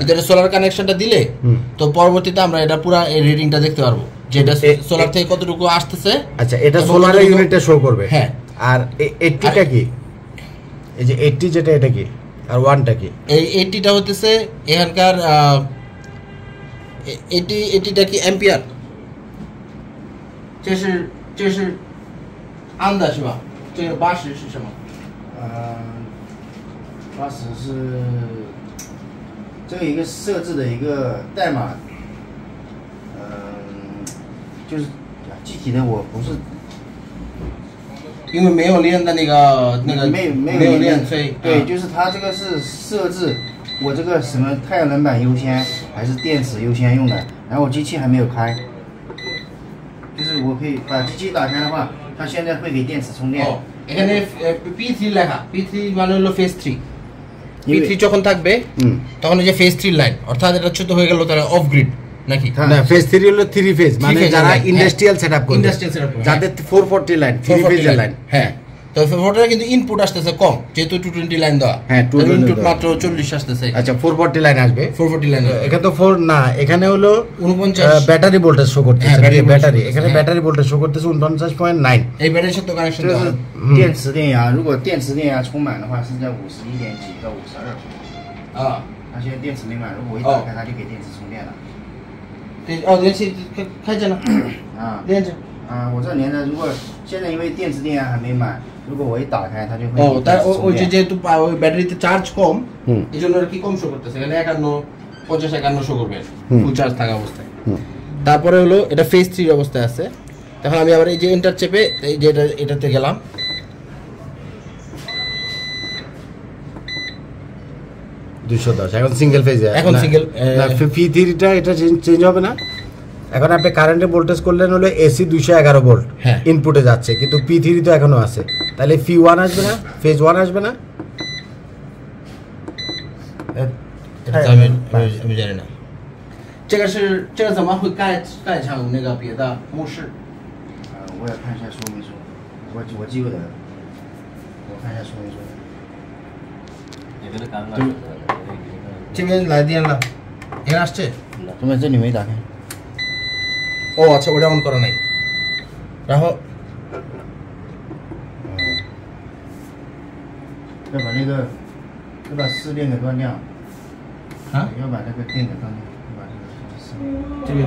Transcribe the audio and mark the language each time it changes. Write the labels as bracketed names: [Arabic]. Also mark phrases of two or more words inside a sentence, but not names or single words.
[Bangla] এটা সোলার কানেকশনটা দিলে তো পরবর্তীতে আমরা এটা পুরো এই রিডিংটা দেখতে পারবো যে এটা সোলার থেকে কতটুকু আসতেছে। আচ্ছা, এটা [English] solar's unit [Bangla] শো করবে। হ্যাঁ, আর 80টা কি? এই যে 80 যেটা, এটা কি? আর 1টা কি? এই 80টা হতেছে এখানকার 80টা কি অ্যাম্পিয়ার? [Chinese] 这是安的是吧？这个80是什么？80是这个一个设置的一个代码，就是具体的我不是，因为没有连的那个没有连，所以对，就是它这个是设置我这个什么太阳能板优先还是电池优先用的，然后我机器还没有开，就是我可以把机器打开的话，它现在会给电池充电。 [Bangla] এখানে P3 লেখা, P3 মানে হলো ফেজ 3। P3 যখন থাকবে তখন এই যে ফেজ 3 লাইন, অর্থাৎ এটা ছোট হয়ে গেল তাহলে অফ গ্রিড নাকি? না, ফেজ 3 হলো 3 ফেজ, মানে যারা [English] industrial setup [Bangla] করবে, যাদের 440 লাইন, 3 ফেজের লাইন। হ্যাঁ, তো 440 কিন্তু ইনপুট আসতেছে কম, যেহেতু 220 লাইন দেওয়া। হ্যাঁ, ইনপুট মাত্র 40 আসতেছে। আচ্ছা, 440 লাইন আসবে, 440 লাইন। এখানে তো 4 না, এখানে হলো 49 [English] battery voltage show [Bangla] করতেছে। ব্যাটারি এখানে [English] battery voltage show [Bangla] করতেছে 49.9। এই ব্যাটারির সাথে কানেকশন দেওয়া [Chinese] 是电池电压，如果电池电压充满的话是在51点几到52。啊，它现在电池没满，如果我一打开它就给电池充电了。对，电池开着呢。啊，连着。我这连着，如果现在因为电池电压还没满，如果我一打开它就会。 [Bangla] তাই ওই যেহেতু ওই ব্যাটারিতে চার্জ কম, এই জন্য আর কি কম শো করতেছে। এখানে 51 শো করবে [English] full charge [Bangla] থাকা অবস্থায়। তারপরে হলো এটা ফেজ 3 অবস্থায় আছে। তখন আমি আবার এই যে এন্টার চেপে এই যে এটাতে গেলাম। 210 এখন [English] single phase. [Bangla] এখন সিঙ্গেল না, P3টা এটা চেঞ্জ হবে না। এখন আপনি কারেন্টে ভোল্টেজ করলেন হলো এসি 211 ভোল্ট ইনপুটে যাচ্ছে, কিন্তু P3 তো এখনো আছে, তাহলে P1 আসবে না, ফেজ 1 আসবে না? আমি জানি না। [Chinese] 这个怎么会盖成那个别的模式？我也看一下说明书，我记不得了，我看一下说明书。这边来电了， [Bangla] এখানে আসছে? [Chinese] 怎么这里没打开？ [Bangla] ও আচ্ছা, ওটা অন করা নাই। রাখো। [Chinese] 要把那个要把试电给关掉。啊？要把那个电给关掉，要把这个试电。这边